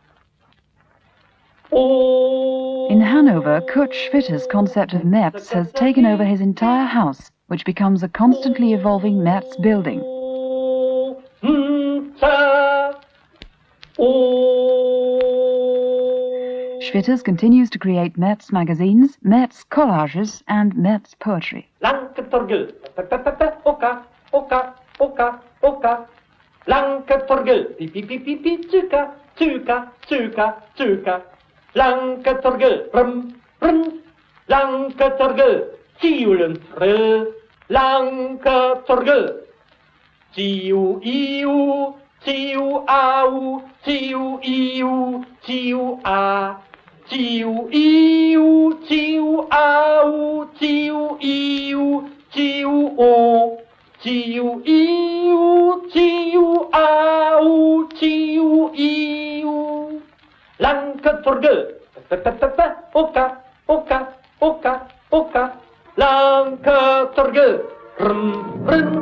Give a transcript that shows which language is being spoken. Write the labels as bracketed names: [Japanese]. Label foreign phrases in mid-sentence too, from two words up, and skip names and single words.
[English] In Hanover, Kurt Schwitter's concept of Metz has taken over his entire house, which becomes a constantly evolving Metz building. Schwitters continues to create Metz magazines, Metz collages, and Metz poetry. Lanke Torgel, oka, oka, oka, oka. Lanke Torgel, pi, tsuka, tsuka, tsuka, tsuka. Lanke Torgel, brum, brum. Lanke Torgel, tiulen trill. Lanke Torgel, tiu, iu, tiu, au, tiu, iu, tiu, a. Tiu, iu, tiu, au, tiu, iu, tiu, o. Tiu, iu, tiu, au, tiu, iu. Lanke Torgel, oka, oka, oka, oka. Lanke Torgel, rum, rum.